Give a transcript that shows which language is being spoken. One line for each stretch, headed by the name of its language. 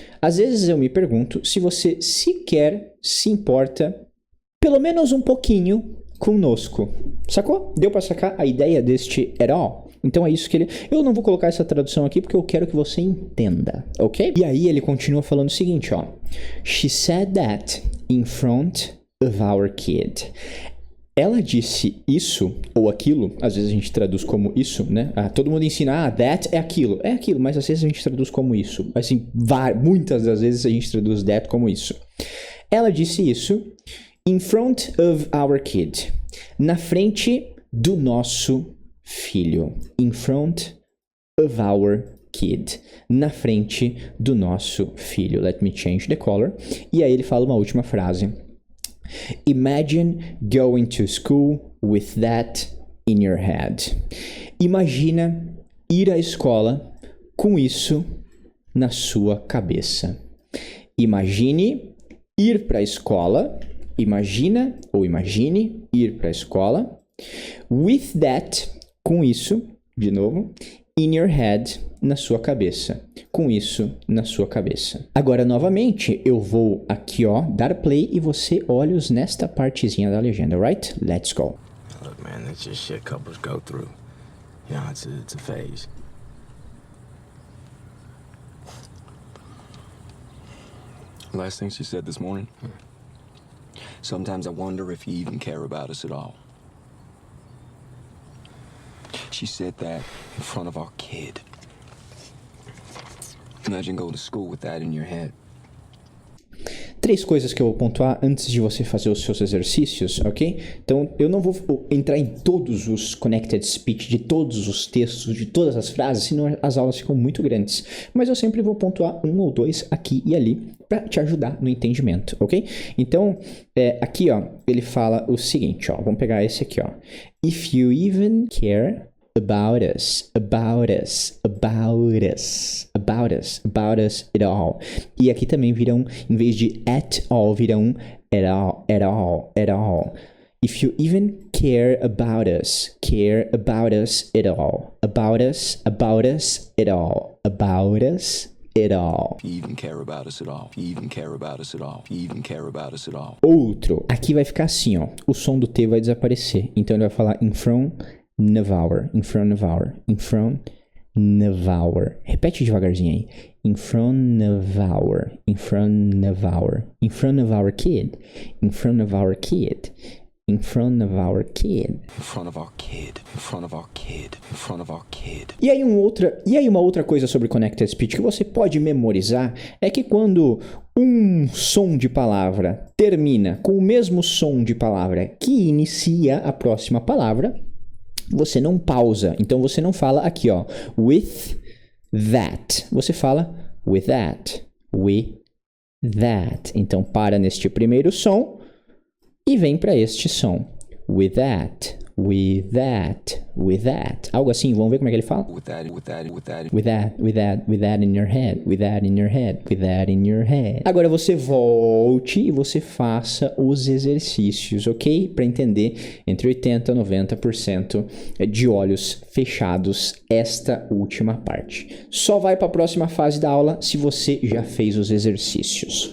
Portuguese: Às vezes eu me pergunto se você sequer se importa, pelo menos um pouquinho, conosco. Sacou? Deu para sacar a ideia deste
English: at all?
Portuguese: Então é isso que ele... Eu não vou colocar essa tradução aqui porque eu quero que você entenda, ok? E aí ele continua falando o seguinte, ó.
English: She said that in front of our kid.
Portuguese: Ela disse isso ou aquilo, às vezes a gente traduz como isso, né? Todo mundo ensina, that é aquilo, mas às vezes a gente traduz como isso. Assim, muitas das vezes a gente traduz that como isso. Ela disse isso
English: in front of our kid.
Portuguese: Na frente do nosso filho.
English: In front of our kid.
Portuguese: Na frente do nosso filho.
English: Let me change the color.
Portuguese: E aí ele fala uma última frase.
English: Imagine going to school with that in your head.
Portuguese: Imagina ir à escola com isso na sua cabeça. Imagine ir para a escola. Imagina ou imagine ir para a escola.
English: With that,
Portuguese: com isso, de novo,
English: in your head,
Portuguese: na sua cabeça. Com isso, na sua cabeça. Agora, novamente, eu vou aqui, ó, dar play e você olhos nesta partezinha da legenda, right?
English: Let's go. Look, man, that's just shit couples go through. You know, it's a phase. Last thing she said this morning. Sometimes I wonder if you even care about us at all. She said that in front of our kid. Imagine going to school with that in your head.
Portuguese: 3 coisas que eu vou pontuar antes de você fazer os seus exercícios, ok? Então, eu não vou entrar em todos os connected speech, de todos os textos, de todas as frases, senão as aulas ficam muito grandes. Mas eu sempre vou pontuar 1 ou 2 aqui e ali para te ajudar no entendimento, ok? Então, aqui, ó, ele fala o seguinte, ó, vamos pegar esse aqui, ó.
English: If you even care about us, about us, about us, about us, about us at all.
Portuguese: E aqui também virão, em vez de
English: at all,
Portuguese: virão at all, at all, at all.
English: If you even care about us at all. About us at all. About us at all. If you even care about us at all. If you even care about us at all. If you even care about us at all.
Portuguese: Outro. Aqui vai ficar assim, ó. O som do T vai desaparecer. Então ele vai falar
English: in front of our.
Portuguese: In front of our. In front of our. Repete devagarzinho aí.
English: In front of our. In front of our. In front of our kid. In front of our kid. In front of our kid. In front of our kid. In front of our kid. In front of our kid.
Portuguese: E aí uma outra coisa sobre Connected Speech que você pode memorizar é que quando um som de palavra termina com o mesmo som de palavra que inicia a próxima palavra, você não pausa. Então você não fala aqui, ó,
English: with that.
Portuguese: Você fala
English: with that. With that.
Portuguese: Então para neste primeiro som e vem para este som.
English: With that, with that, with that.
Portuguese: Algo assim, vamos ver como é que ele fala?
English: With that, with that, with that. With that, with that, with that in your head. With that in your head. With that in your head.
Portuguese: Agora você volte e você faça os exercícios, ok? Para entender entre 80% e 90% de olhos fechados esta última parte. Só vai para a próxima fase da aula se você já fez os exercícios.